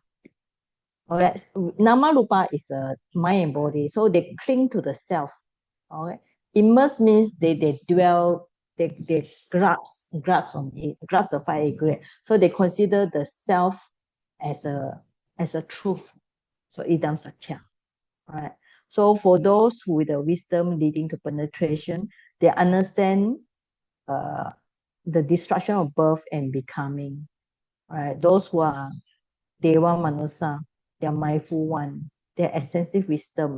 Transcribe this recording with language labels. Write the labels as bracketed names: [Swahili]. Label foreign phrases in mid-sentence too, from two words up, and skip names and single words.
[English] Alright, nama rupa is a mind and body, so they cling to the self. Alright, immerse means they dwell, they grasp on it, grasp the five grade. So they consider the self as a truth. So [Pali] idam satya. [English] Alright. So for those with the wisdom leading to penetration, they understand the destruction of birth and becoming. Right? Those who are [Pali] Deva Manusa, [English] they are mindful one, they are extensive wisdom.